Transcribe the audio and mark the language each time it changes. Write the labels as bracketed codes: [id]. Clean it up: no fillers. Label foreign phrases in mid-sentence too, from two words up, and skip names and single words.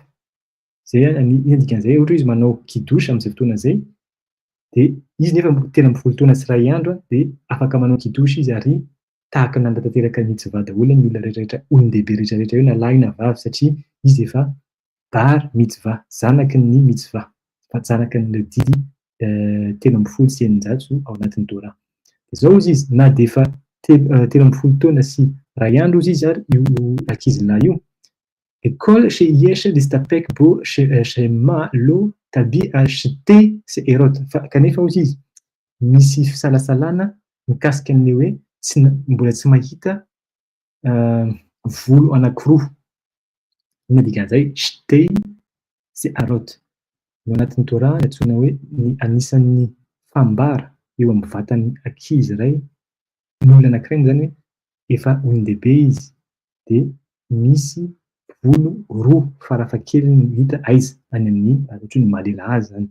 [mg] Zay iny dikan'izay ohatra izy manao kidosy amin'izay fotoana izay dia izy nefa 13 taona sy 1 andro dia afaka manao kidosy izy ary tahaka nanatanteraka mitzvah daholo ny olona rehetrarehetra, olon-dehibe rehetrarehetra eo na lahy na vavy satria izy efa [he] בר מצווה, [mg] zanaky ny mitzvah, zanaky ny didy 13 sy 900 ao anatin'ny Torah. Izao izy na dia efa 13 taona sy 1 andro izy ary io ankizy lahy io. [he] כל שיש להסתפק בו שמא לא תביא שתי שערות. [mg] Kanefa hozy izy misy fisalasalana mikasika an'ilay hoe mbola tsy mahita volo anankiroa. Ina dikan'izay [he] שתי שערות. [mg] Ao anatin'ny Torah antsoina hoe anisan'ny fambara eo amin'ny vatan'ny ankizy iray, ny olona anankiray zany hoe efa olon-dehibe izy dia misy volo roa farafahakeliny no hita aiza any amin'ny ny malelaha zany.